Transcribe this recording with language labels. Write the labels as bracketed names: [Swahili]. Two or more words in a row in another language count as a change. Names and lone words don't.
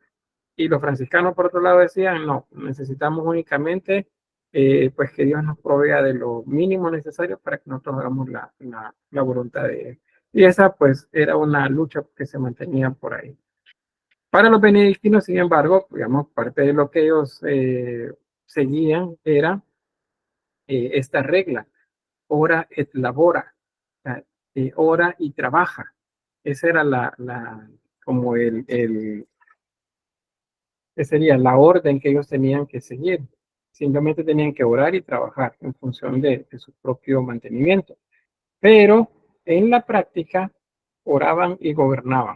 [Spanish] Y los franciscanos, por otro lado, decían, no, necesitamos únicamente pues que Dios nos provea de lo mínimo necesario para que nosotros hagamos la voluntad de Él. Y esa pues era una lucha que se mantenía por ahí. Para los benedictinos, sin embargo, digamos, parte de lo que ellos seguían era esta regla, [Latin] ora et labora, [Spanish] ora y trabaja. Esa era como que sería la orden que ellos tenían que seguir. Simplemente tenían que orar y trabajar en función de su propio mantenimiento. Pero en la práctica oraban y gobernaban.